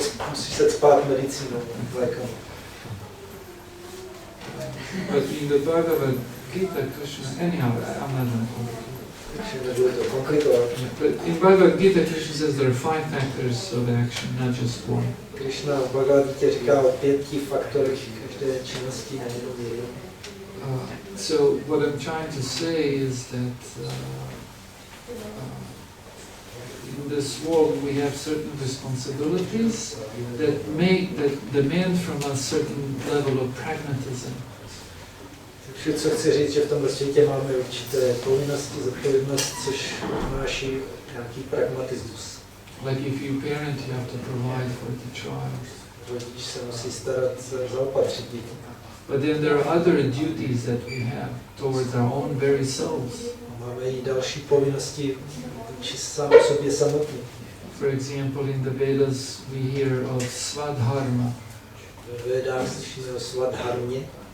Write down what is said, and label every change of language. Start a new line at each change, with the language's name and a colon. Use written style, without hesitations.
Czech: Musíš se cpát medicínou, lékama.
English: But in the Bhagavad Gita, Krishna, anyhow, I'm not going to
Czech: komplikovat.
English: But in Bhagavad Gita, Krishna says there are 5 factors of action, not just one.
Czech: Krishna v Bhagavad Gita říká o 5 faktorech každé činnosti, nejenom jeden.
English: So what I'm trying to say is that in this world we have certain responsibilities that demand from us certain level of pragmatism.
Czech: Co chci říct, že v tomhle světě máme určité povinnosti, zodpovědnost, což obnáší nějaký pragmatismus.
English: Like if you parent, you have to provide for the child.
Czech: Rodič se musí starat, zaopatřit děti.
English: But then there are other duties that we have towards our own very souls.
Czech: Máme i další povinnosti vůči sám sobě samotný.
English: For example, in the Vedas we hear of Svadharma.
Czech: Ve Vedách slyšíme o Svadharmě.